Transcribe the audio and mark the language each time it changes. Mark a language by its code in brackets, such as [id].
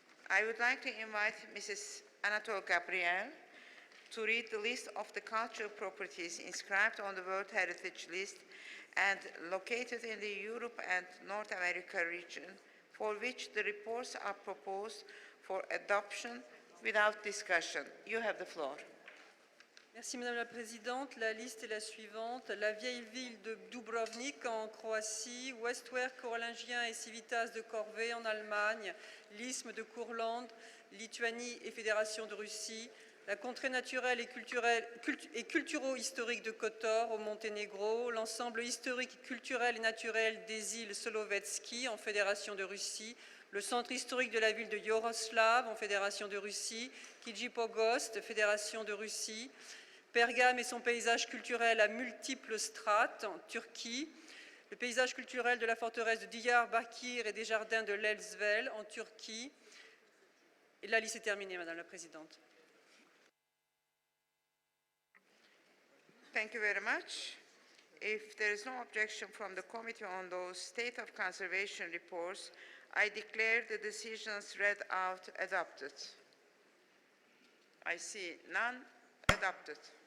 [en] I would like to invite Mrs. Anatole Gabriel to read the list of the cultural properties inscribed on the World Heritage List and located in the Europe and North America region, for which the reports are proposed for adoption without discussion. You have the floor. [fr] Merci Madame la Présidente. La liste est la suivante. La vieille ville de Dubrovnik en Croatie, Westware corallingien et Civitas de Corvée en Allemagne, l'isthme de Courlande, Lituanie et Fédération de Russie, la contrée naturelle et culturo-historique de Kotor au Monténégro, l'ensemble historique, culturel et naturel des îles Solovetsky en Fédération de Russie, le centre historique de la ville de Yoroslav en Fédération de Russie, Kijipogost, Fédération de Russie, Pergame et son paysage culturel à multiples strates en Turquie, le paysage culturel de la forteresse de Diyarbakir et des jardins de l'Elsvel en Turquie. Et la liste est terminée, Madame la Présidente. [en] Thank you very much. If there is no objection from the Committee on those State of Conservation reports, I declare the decisions read out adopted. I see none. Adopted.